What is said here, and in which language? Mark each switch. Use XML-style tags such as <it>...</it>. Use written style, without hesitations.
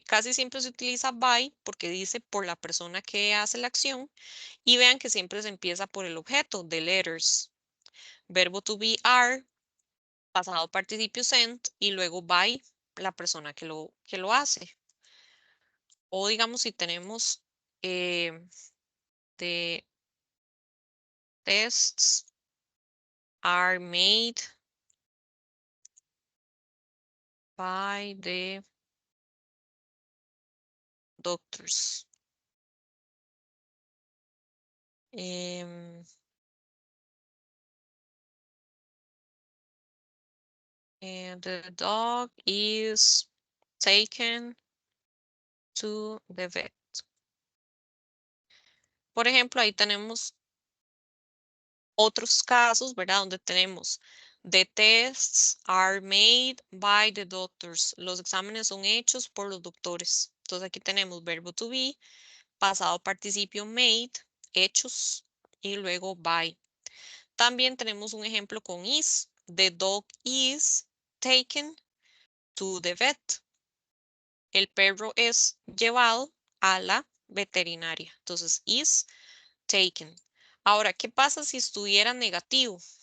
<es>Casi siempre se utiliza by porque dice por la persona que hace la acción. Y vean que siempre se empieza por el objeto,</es> <en>the letters.</en> <es>Verbo to be are, pasado participio sent y luego by la persona que lo hace. O digamos si tenemos</es> <en>the tests are made by the doctors. And the dog is taken to the vet.</en> <es>Por ejemplo, ahí tenemos otros casos, ¿verdad? Donde tenemos</es> <en>the tests are made by the doctors.</en> <es>Los exámenes son hechos por los doctores. Entonces aquí tenemos verbo to be, pasado participio made, hechos y luego by. También tenemos un ejemplo con is.</es> <en>The dog is taken to the vet.</en> <es>El perro es llevado a la veterinaria. Entonces, is taken. Ahora, ¿qué pasa si estuviera negativo?</es>